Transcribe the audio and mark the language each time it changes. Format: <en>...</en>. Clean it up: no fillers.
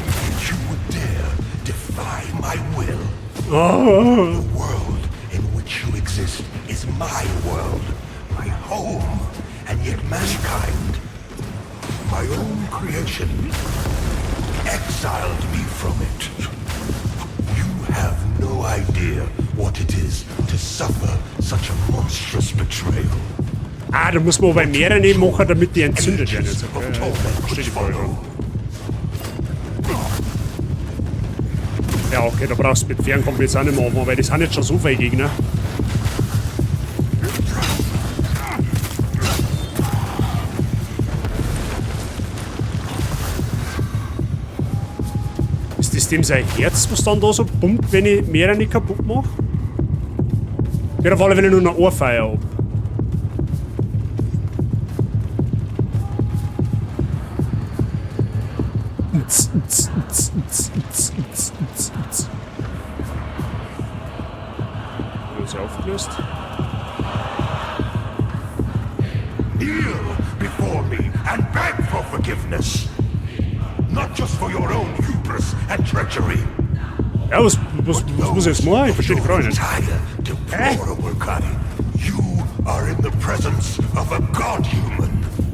<en>If you would dare defy my will, the world in which you exist is my world, my home, and yet mankind, my own creation, exiled me from it. You have no idea what it is to suffer such a monstrous betrayal.</en> <de>Ah, da muss man aber mehrere machen, damit die entzündet werden. Jetzt. Verstehe die Frage. Ja, okay, da brauchst du mit Fernkampf jetzt auch nicht mehr machen, weil das sind jetzt schon so viele Gegner. Ist das dem sein Herz, was dann da so pumpt, wenn ich mehrere nicht kaputt mache? Ja, auf alle Fälle nur eine Ohrfeier ab. Ist aufgelöst.</de> <en>Kneel before me and beg for forgiveness. Not just for your own hubris and treachery.</en> <de>Ja, was muss ich jetzt machen? Ich verstehe die Frage nicht.</de> <en>Deplorable kind. You are in the presence of a god-human.</en>